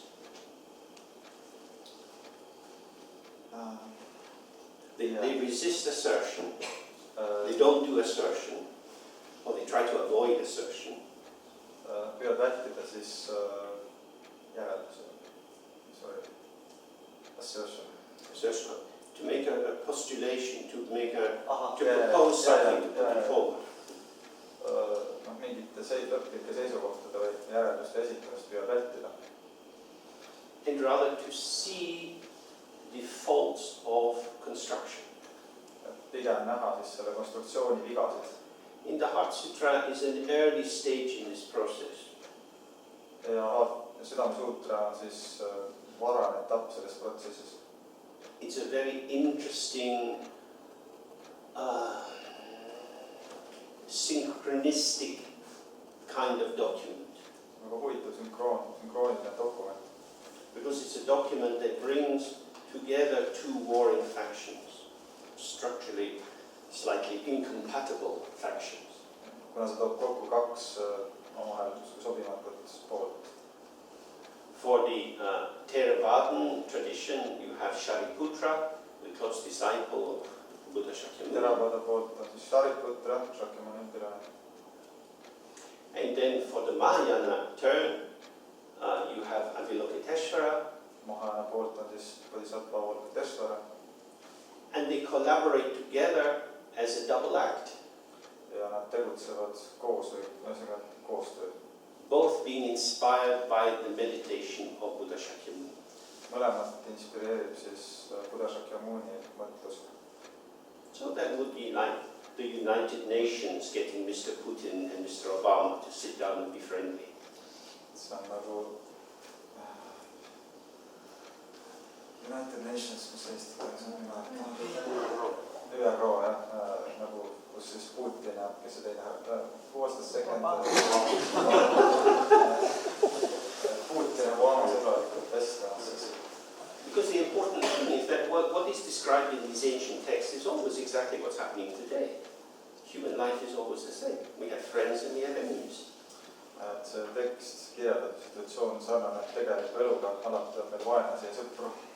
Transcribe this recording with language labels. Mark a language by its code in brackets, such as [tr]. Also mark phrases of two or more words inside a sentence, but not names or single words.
[en] They resist assertion. They don't do assertion, or they try to avoid assertion. [et] Püüavad vältida siis järelduse. [en] Assertion. Assertion. To make a postulation, to propose something, to put it forward. [et] Mingite lõplike seisukohtade või järelduste esitamist püüavad vältida. [en] And rather to see the faults of construction. [et] Pigem näha siis selle konstruktsiooni vigasid. [en] In the Heart Sutra is an early stage in this process. [et] Ja südamesuutra on siis varane etapp selles protsessis. [en] it's a very interesting synchronistic kind of document. [et] Väga huvitav sünkrooniline dokument. [en] Because it's a document that brings together two warring factions, structurally slightly incompatible factions. [et] Kuna see toob kokku kaks omavahel sobimatut poolt. [en] For the Theravadan tradition, you have Shariputra, the close disciple of Buddha Shakyamuni. [et] Theravada poolt on siis Shariputra, Shakyamuni õpilane. [en] And then for the Mahayana turn, you have Avalokiteshvara. [et] Mahayana poolt on siis Bodhisattva Avalokiteshvara. [en] And they collaborate together as a double act. [et] Ja nad tegutsevad koos või ühesõnaga koostööd. [en] Both being inspired by the meditation of Buddha Shakyamuni. [et] Mõlemat inspireerib siis Buddha Shakyamuni mõtlus. [en] So that would be like the United Nations getting Mr. Putin and Mr. Obama to sit down and be friendly. [et] See on nagu [en] United Nations, [et] mis Eesti peaks on ÜRO, jah, nagu kus siis Putin ja kes see teine [en] was the second [et] Putin ja Obama sõbralikult vestlemas siis. [en] Because the important thing is that what is described in these ancient texts is always exactly what's happening today. Human life is always the same. We have friends and we have enemies. [et] Et see tekst kirjeldab situatsioon sarnane tegeliku eluga, alati on meil vaenlasi ja sõpru.